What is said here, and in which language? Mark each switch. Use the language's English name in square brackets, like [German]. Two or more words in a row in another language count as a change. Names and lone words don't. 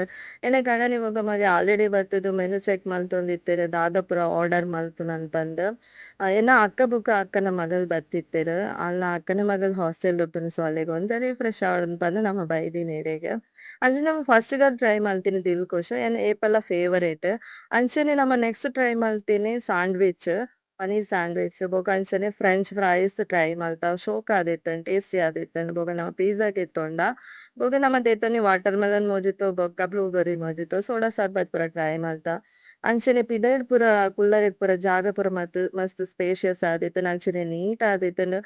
[Tulu] ಎನ್ನ ಗಣನಿ ಬೊಕ ಮಗ ಆಲ್ರೆಡಿ ಬತ್ತುದು [English] menu check [Tulu] ಮಲ್ತೊಂದಿತ್ತೆರ್ ದಾದ ಪೂರ ಆರ್ಡರ್ ಮಲ್ಪುನು ಅನ್ಪಂದ್. ಎನ್ನ ಅಕ್ಕ ಬೊಕ ಅಕ್ಕನ ಮಗಲ್ ಬತ್ತಿತ್ತೆರ್. ಅಲ್ಲ ಅಕ್ಕನ ಮಗಲ್ ಹಾಸ್ಟೆಲ್ ಉಪ್ಪುನು ಸೊ ಅಲೆಗ್ ಒಂಜನೆ ಫ್ರೆಶ್ ಆವಡ್ ಪಂದ್ ನಮ ಬೈದಿನಿ ಎರೆಗ್. ಅಂಚನೆ ನಮ ಫಸ್ಟ್ ಗ್ ಟ್ರೈ ಮಲ್ತಿನಿ ದಿಲ್ಖುಷ್ ಎನ್ನ ಏಪಲ ಫೇವರೇಟ್. ಅಂಚನೆ ನಮ [English] next try [Tulu] ಮಲ್ತಿನಿ ಸ್ಯಾಂಡ್‌ವಿಚ್, ಪನೀರ್ ಸ್ಯಾಂಡ್‌ವಿಚ್ ಬೊಕ ಅಂಚನೆ [English] French fries [Tulu] ಟ್ರೈ ಮಲ್ತ ಅವು ಶೋಕ್ ಆದಿತ್ತೆಂಡ್ ಟೇಸ್ಟಿ ಆದಿತ್ತೆಂಡ್. ಬೊಕ ನಮ ಪಿಝ್ಝಾ ದೆತ್ತೊಂಡ. ಬೊಕ ನಮ ದೆತೊನಿ [English] watermelon mojito [Tulu] ಬೊಕ [English] blueberry mojito [Tulu] ಸೋಡಾ ಸರ್ಬತ್ ಪೂರ ಟ್ರೈ ಮಲ್ತ. ಅಂಚನೆ ಪಿದಾಯ್ಡ್ ಪೂರ ಕುಲ್ಲರೆಗ್ ಪೂರ ಜಾಗ ಪೂರ ಮಸ್ತ್ ಸ್ಪೇಷಿಯಸ್ ಆದಿತ್ತೆಂಡ್ ಅಂಚನೆ ನೀಟ್ ಆದಿತ್ತೆಂಡ್.